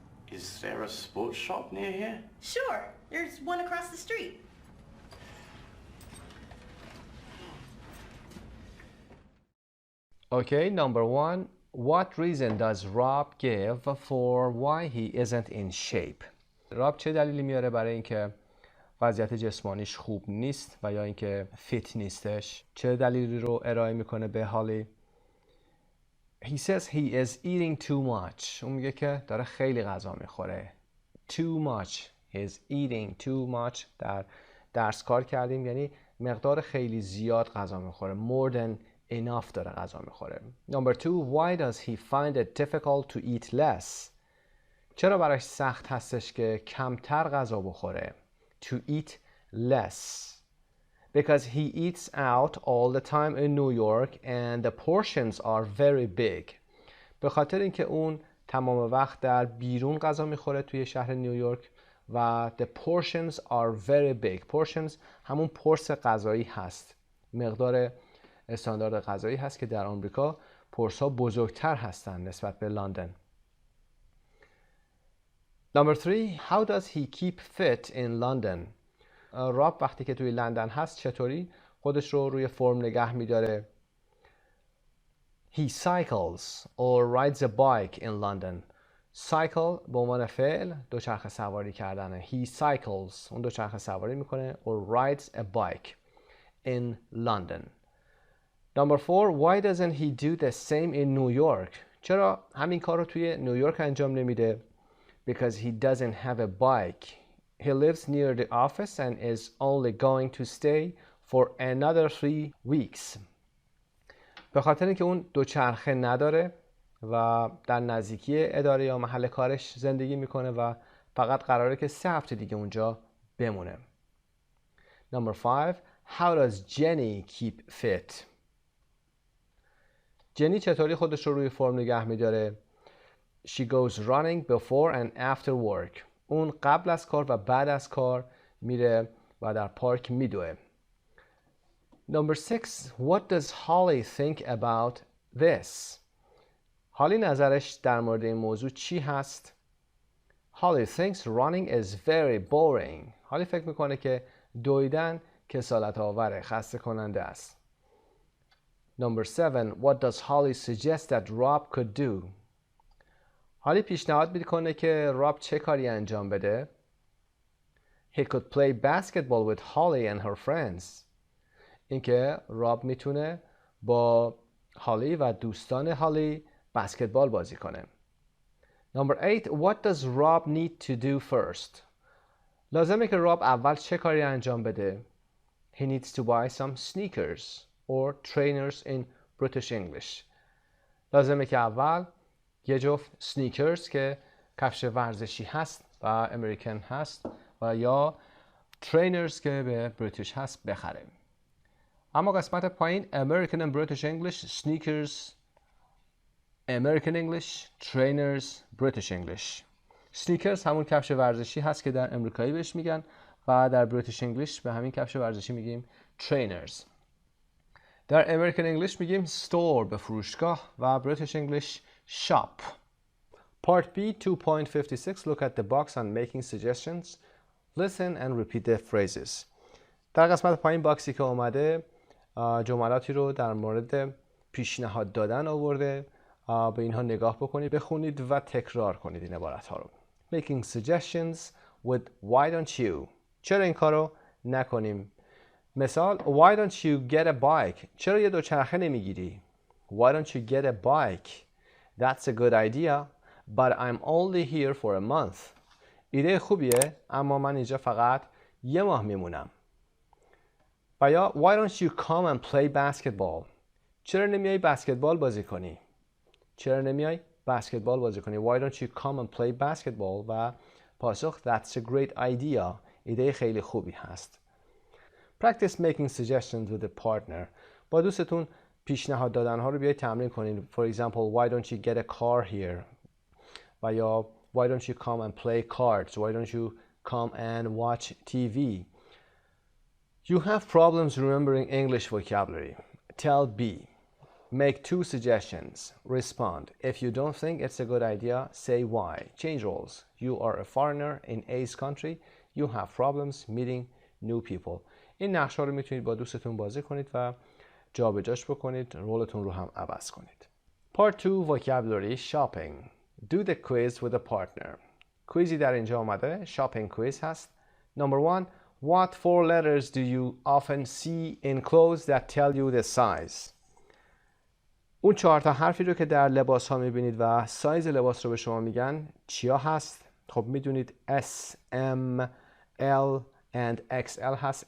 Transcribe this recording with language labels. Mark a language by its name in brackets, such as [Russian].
[English] Is there a sports shop near here? Sure, there's one across the street. Okay, number one. What reason does Rob give for why he isn't in shape? [Persian] راب چه دلیلی میاره برای اینکه وضعیت جسمانیش خوب نیست و یا اینکه فیت نیستش؟ چه دلیلی رو ارائه میکنه به هالی؟ [English] He says he is eating too much. [Persian] اون میگه که داره خیلی غذا میخوره. [English] Too much. He is eating too much. [Persian] در درس کار کردیم یعنی مقدار خیلی زیاد غذا میخوره. [English] More than enough [Persian] داره غذا میخوره. [English] Number two, why does he find it difficult to eat less? [Persian] چرا براش سخت هستش که کمتر غذا بخوره؟ [English] To eat less. Because he eats out all the time in New York and the portions are very big. [Persian] به خاطر اینکه اون تمام وقت در بیرون غذا میخوره توی شهر نیویورک و [English] the portions are very big. [Persian] Portions همون پرس غذایی هست. مقدار استاندارد غذایی هست که در آمریکا پرس ها بزرگتر هستند نسبت به لندن. [English] Number three, how does he keep fit in London? [Persian] راب وقتی که توی لندن هست چطوری خودش رو روی فرم نگه میداره؟ [English] He cycles or rides a bike in London. [Persian] Cycle به عنوان فعل دوچرخه سواری کردنه. [English] He cycles [Persian] اون دوچرخه سواری میکنه [English] or rides a bike in London. Number four, why doesn't he do the same in New York? [Persian] چرا همین کار رو توی نیویورک انجام نمیده؟ [English] Because he doesn't have a bike. He lives near the office and is only going to stay for another 3 weeks. [Persian] به خاطر اینکه اون دوچرخه نداره و در نزدیکی اداره یا محل کارش زندگی میکنه و فقط قراره که 3 هفته دیگه اونجا بمونه. [English] Number 5. How does Jenny keep fit? [Persian] جنی چطوری خودش رو روی فرم نگه میداره؟ [English] She goes running before and after work. [Persian] اون قبل از کار و بعد از کار میره و در پارک میدوه. [English] Number 6. What does Holly think about this? [Persian] هالی نظرش در مورد این موضوع چی هست؟ [English] Holly thinks running is very boring. [Persian] هالی فکر میکنه که دویدن کسالت آوره، خسته کننده است. [English] Number 7. What does Holly suggest that Rob could do? [Persian] هالی پیشنهاد میکنه که راب چه کاری انجام بده؟ [English] He could play basketball with Holly and her friends. [Persian] اینکه راب میتونه با هالی و دوستان هالی بسکتبال بازی کنه. [English] Number 8. What does Rob need to do first? [Persian] لازمه که راب اول چه کاری انجام بده؟ [English] He needs to buy some sneakers or trainers in British English. [Persian] لازمه که اول یه جفت سنیکرز که کفش ورزشی هست و امریکن هست و یا ترینرز که به بریتیش هست بخره. اما قسمت پایین [English] American and British English, sneakers, American English, trainers, British English. [Persian] سنیکرز همون کفش ورزشی هست که در امریکایی بهش میگن و در بریتیش انگلیش به همین کفش ورزشی میگیم trainers. در امریکن انگلیش میگیم store به فروشگاه و بریتیش انگلیش shop. [English] Part B 2.56. Look at the box on making suggestions. Listen and repeat the phrases. [Persian] در قسمت پایین باکسی که اومده جملاتی رو در مورد پیشنهاد دادن آورده. به اینها نگاه بکنید، بخونید و تکرار کنید این عبارت ها رو. [English] Making suggestions with why don't you. [Persian] چرا این کار رو نکنیم؟ مثال [English] why don't you get a bike. [Persian] چرا یه دوچرخه نمیگیری؟ [English] Why don't you get a bike? That's a good idea, but I'm only here for a month. [Persian] ایده خوبیه اما من اینجا فقط یه ماه میمونم. و یا [English] why don't you come and play basketball. [Persian] چرا نمیای بسکتبال بازی کنی؟ چرا نمیای بسکتبال بازی کنی؟ [English] Why don't you come and play basketball؟ [Persian] و پاسخ [English] That's a great idea. [Persian] ایده خیلی خوبی هست. [English] Practice making suggestions with a partner. [Persian] با دوستتون پیشنهاد دادن ها رو بیاید تمرین کنید. [English] For example, why don't you get a car here؟ [Persian] و یا [English] why don't you come and play cards? Why don't you come and watch TV? You have problems remembering English vocabulary. Tell B. Make 2 suggestions. Respond. If you don't think it's a good idea, say why. Change roles. You are a foreigner in A's country. You have problems meeting new people. [Persian] این نقشه رو میتونید با دوستتون بازی کنید و جابجاش بکنید، رولتون رو هم عوض کنید. [English] Part 2 Vocabulary Shopping. Do the quiz with a partner. [Persian] کویزی در اینجا آمده. [English] Shopping quiz [Persian] هست. [English] Number 1. What 4 letters do you often see in clothes that tell you the size? [Persian] اون 4 تا حرفی رو که در لباس ها میبینید و سایز لباس رو به شما میگن چیا هست؟ خب میدونید S, M, L and XL هست.